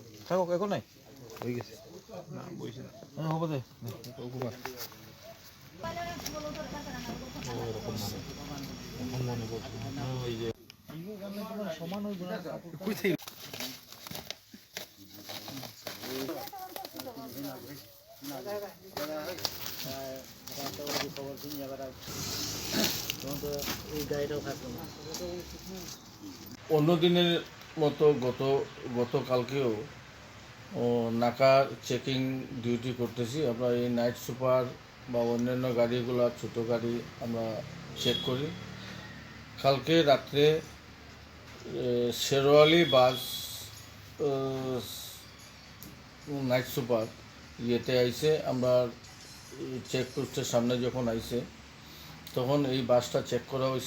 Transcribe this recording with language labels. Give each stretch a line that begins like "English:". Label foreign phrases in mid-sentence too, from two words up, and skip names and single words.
Assamese: থাকক একো নাই হৈ গৈছে হ'ব দে সমান হৈ
Bangla: অন্যদিনের মতো গতকালকেও নাকা চেকিং ডিউটি করতেছি। আমরা এই নাইট সুপার বা অন্যান্য গাড়িগুলো, ছোটো গাড়ি আমরা চেক করি। কালকে রাত্রে শেরওয়ালি বাস নাইট সুপার ইয়েতে আইসে, আমরা চেকপোস্টের সামনে যখন আইসে তখন এই বাসটা চেক করা হয়েছে।